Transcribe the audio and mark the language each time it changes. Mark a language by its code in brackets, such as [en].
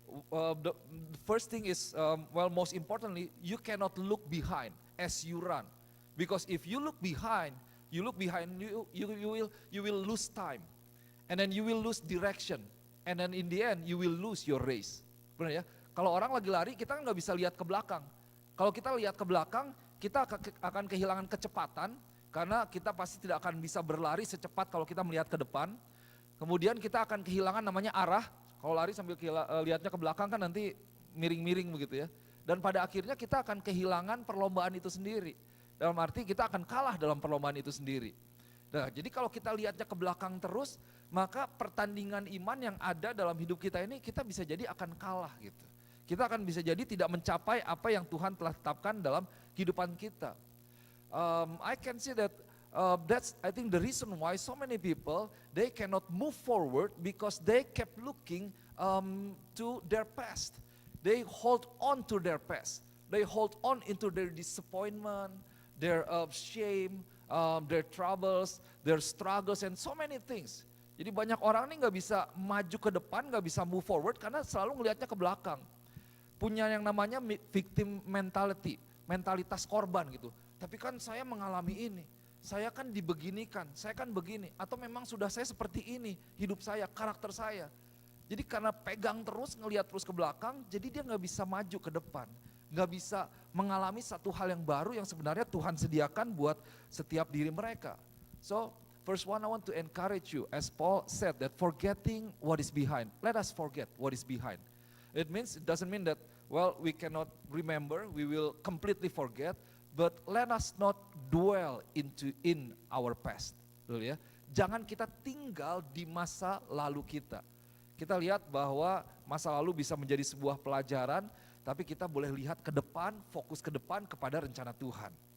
[en] The first thing is, most importantly, you cannot look behind as you run. Because if you look behind, You look behind you, you will lose time. And then you will lose direction. And then in the end you will lose your race. [id] Benar ya? Kalau orang lagi lari, kita kan nggak bisa lihat ke belakang. Kalau kita lihat ke belakang, kita akan kehilangan kecepatan, karena kita pasti tidak akan bisa berlari secepat kalau kita melihat ke depan. Kemudian kita akan kehilangan namanya arah. Kalau lari sambil lihatnya ke belakang kan nanti miring-miring begitu ya. Dan pada akhirnya kita akan kehilangan perlombaan itu sendiri. Dalam arti kita akan kalah dalam perlombaan itu sendiri. Nah, jadi kalau kita lihatnya ke belakang terus, maka pertandingan iman yang ada dalam hidup kita ini kita bisa jadi akan kalah gitu. Kita akan bisa jadi tidak mencapai apa yang Tuhan telah tetapkan dalam kehidupan kita. [en] I can see that that's I think the reason why so many people they cannot move forward because they kept looking to their past. They hold on to their past. They hold on into their disappointment, their shame, their troubles, their struggles, and so many things. [id] Jadi banyak orang nih nggak bisa maju ke depan, nggak bisa [en] move forward [id] karena selalu ngelihatnya ke belakang. Punya yang namanya [en] victim mentality, [id] mentalitas korban gitu. Tapi kan saya mengalami ini, saya kan dibeginikan, saya kan begini. Atau memang sudah saya seperti ini, hidup saya, karakter saya. Jadi karena pegang terus, ngelihat terus ke belakang, jadi dia nggak bisa maju ke depan. Nggak bisa mengalami satu hal yang baru yang sebenarnya Tuhan sediakan buat setiap diri mereka. [en] So, first one I want to encourage you, as Paul said, that forgetting what is behind. Let us forget what is behind. It doesn't mean that, well, we cannot remember, we will completely forget, but let us not dwell in our past. [id] Betul ya? Jangan kita tinggal di masa lalu kita. Kita lihat bahwa masa lalu bisa menjadi sebuah pelajaran, tapi kita boleh lihat ke depan, fokus ke depan kepada rencana Tuhan.